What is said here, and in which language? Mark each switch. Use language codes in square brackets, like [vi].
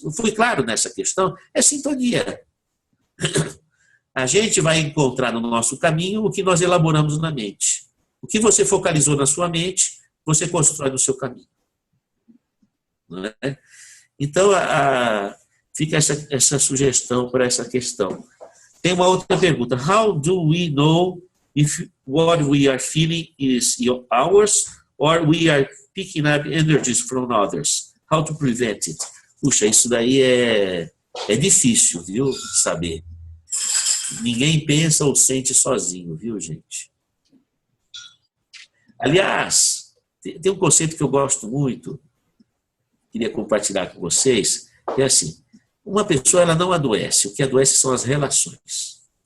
[pt] Não fui claro nessa questão? É sintonia. A gente vai encontrar no nosso caminho o que nós elaboramos na mente. O que você focalizou na sua mente, você constrói no seu caminho. Não é? Então, fica essa sugestão para essa questão. Tem uma outra pergunta. [en] How do we know if what we are feeling is ours or we are picking up energies from others? How to prevent it? [pt] Puxa, isso daí é difícil, viu, saber. Ninguém pensa ou sente sozinho, viu, gente? Aliás, tem um conceito que eu gosto muito, queria compartilhar com vocês, que é assim, uma pessoa ela não adoece, o que adoece são as relações.